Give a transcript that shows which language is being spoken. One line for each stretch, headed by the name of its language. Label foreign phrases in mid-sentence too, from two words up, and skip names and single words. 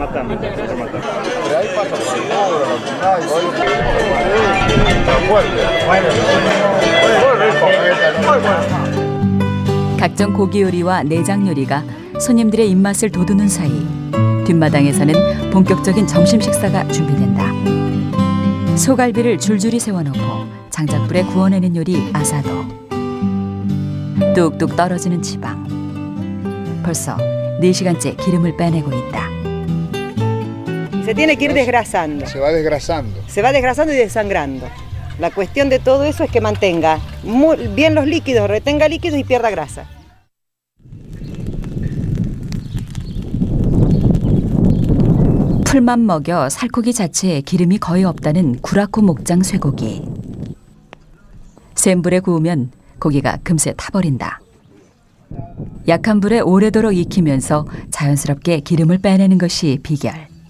Korean: 각종 고기 요리와 내장 요리가 손님들의 입맛을 돋우는 사이 뒷마당에서는 본격적인 점심 식사가 준비된다. 소갈비를 줄줄이 세워놓고 장작불에 구워내는 요리 아사도. 뚝뚝 떨어지는 지방. 벌써 4시간째 기름을 빼내고 있다.
Spanish: Se tiene que ir desgrasando. Se va desgrasando. Se va desgrasando y desangrando. La cuestión de todo eso es que mantenga muy bien los líquidos, retenga líquidos y pierda grasa.
Korean: 풀만 먹여 살코기 자체에 기름이 거의 없다는 구라코 목장 쇠고기. 센 불에 구우면 고기가 금세 타버린다. 약한 불에 오래도록 익히면서 자연스럽게 기름을 빼내는 것이 비결.